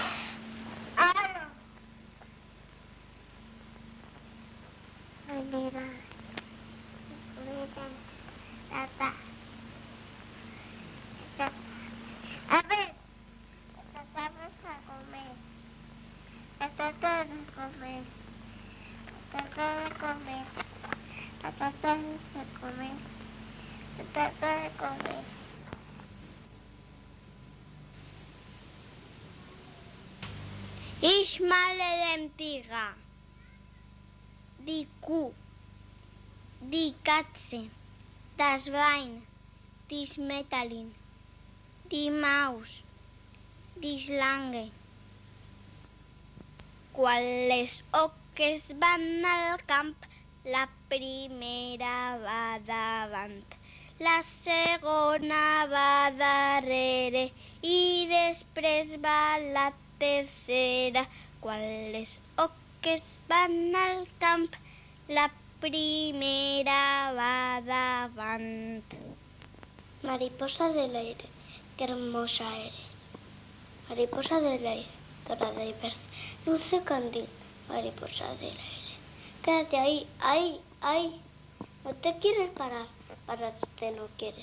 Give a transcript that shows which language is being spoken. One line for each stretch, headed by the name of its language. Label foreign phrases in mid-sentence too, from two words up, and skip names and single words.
Spanish: A ver, vamos a comer. Trata de comer. Trata de comer. Trata de comer. Trata de comer.
German: Ich male dem Tiger. Die Kuh. Die Katze. Das Schwein. Die Schmetterling. Die Maus. Die Schlange.
Catalan: Quals oques van al camp? La primera va davant, la segona va darrere i després va la tercera. Quals oques van al camp? La primera va davant.
Spanish: Mariposa del aire, qué hermosa eres. Mariposa del aire, dorada y verde, dulce candil, mariposa del aire. Quédate ahí, ahí, ahí. No te quieres parar, pararte no quieres.